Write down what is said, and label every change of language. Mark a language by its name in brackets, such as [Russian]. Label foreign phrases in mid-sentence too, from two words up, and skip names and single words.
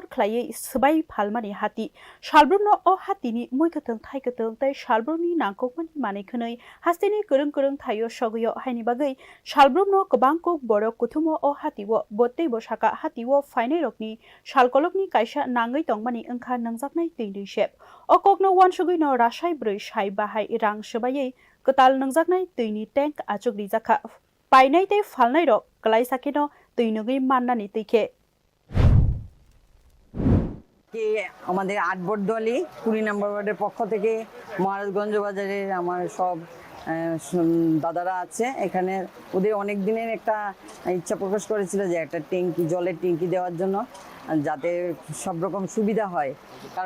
[Kok Borok] Klai Sbai Phalmani Hati Shalbrumno O Hatini Muikatang Thaikatang Tei Shalbrumni Nangkokmani Manikhanai Hastini Kurung Thayo Shoguyo Haini Bagai Shalbrumno Kabangkok Borok Kutumo O Hatiwo Botte Boshaka Hatiwo Fainai Rokni Shalkolokni Kaisha Nangai Tongmani Ungkha Nangzaknai Tini Shep O Kokno Wan Shugino Rashai Brui Shai Bahai Rang Shabaye Katal Nangzaknai Tini Tank Achuk Rijaka Painai Te Falnai Rok Kalai Sakino Tinugi Mannani Tike [Bangla] আমাদের আটবর্দলি 20 নম্বর ওয়ার্ডের পক্ষ থেকে মহারাজগঞ্জ বাজারের আমার সব দাদারা আছে এখানে ওদের অনেক দিনের একটা ইচ্ছা প্রকাশ করেছিল যে একটা ট্যাঙ্কি জলের ট্যাঙ্কি দেওয়ার জন্য যাতে সব রকম সুবিধা হয় কারণ